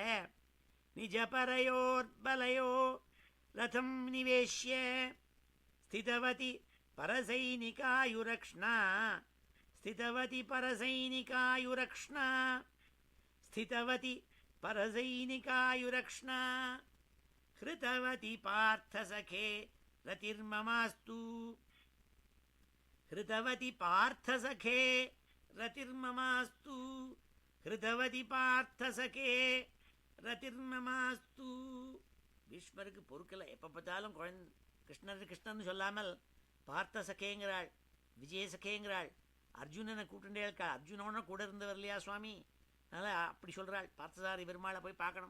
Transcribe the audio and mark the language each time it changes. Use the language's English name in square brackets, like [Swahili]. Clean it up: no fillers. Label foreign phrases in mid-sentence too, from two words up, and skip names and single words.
[Sanskrit] निजपरयोर्बलयो रथं निवेश्य स्थितवति परसैनिकायुरक्ष्णा स्थितवति परसैनिकायुरक्ष्णा स्थितवति परसैनिकायुरक्ष्णा हृतवति पार्थसखे रतिर्ममास्तु हृतवति पार्थसखे रतिर्ममास्तु हृतवति पार्थसखे ரதிர்மமாஸ்து. [Tamil] பீஷ்மருக்கு பொறுக்கலை. எப்போ பார்த்தாலும் கிருஷ்ணர் கிருஷ்ணன் சொல்லாமல் பார்த்த சகேங்கிறாள், விஜய சகேங்கிறாள், அர்ஜுனனை கூட்டுண்டே இருக்காள். அர்ஜுனோட கூட இருந்தவர் இல்லையா சுவாமி, அதனால் அப்படி சொல்கிறாள். பார்த்தசாரி பெருமாளை போய் பார்க்கணும்.